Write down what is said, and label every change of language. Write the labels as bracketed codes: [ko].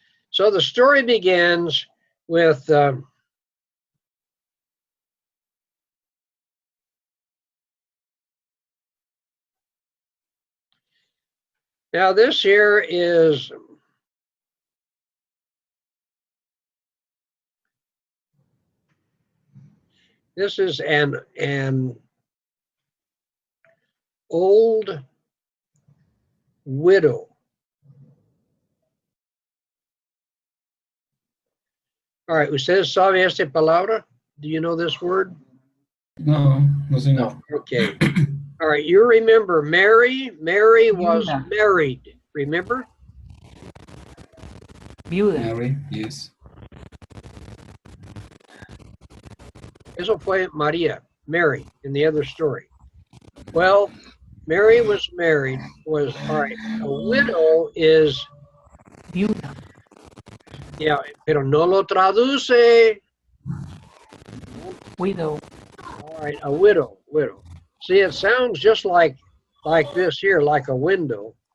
[en] So the story begins with now this here is an old widow. All right, [es] ¿usted sabe esta palabra? [en] Do you know this word? [es] No, no señor. no. [en] Okay. All right, you remember Mary? Mary was [es] Viuda. [en] married, remember? [es] Viuda. [en] Mary, yes. [es] Eso fue [en] María, Mary, in the other story. Well, Mary was married, all right, a widow is, [es] Viuda. [en] yeah, [es] pero no lo traduce. [en] Widow. All right, a widow. See, it sounds just like this here, like a window.